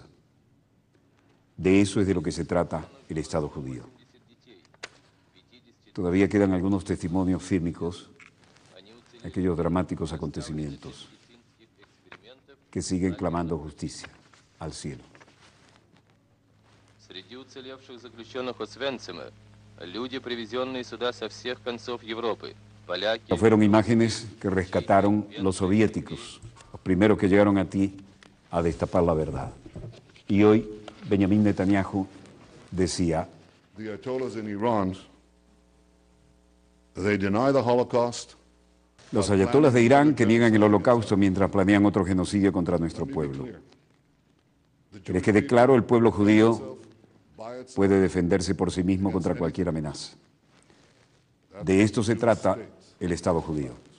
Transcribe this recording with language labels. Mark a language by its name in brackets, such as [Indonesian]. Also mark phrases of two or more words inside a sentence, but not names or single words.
[Spanish] De eso es de lo que se trata el Estado judío. Todavía quedan algunos testimonios fílmicos, aquellos dramáticos acontecimientos que siguen clamando justicia al cielo. [Russian] Среди уцелевших заключенных Освенцима люди, привезенные сюда со всех концов Европы, поляки. [Spanish] No fueron imágenes que rescataron los soviéticos, los primeros que llegaron a ti a destapar la verdad. Y hoy Benjamin Netanyahu decía: [English] The Ayatollahs in Iran, they deny the Holocaust. [Spanish] Los ayatolás de Irán que niegan el holocausto mientras planean otro genocidio contra nuestro pueblo. Que les quede claro, el pueblo judío puede defenderse por sí mismo contra cualquier amenaza. De esto se trata el Estado judío.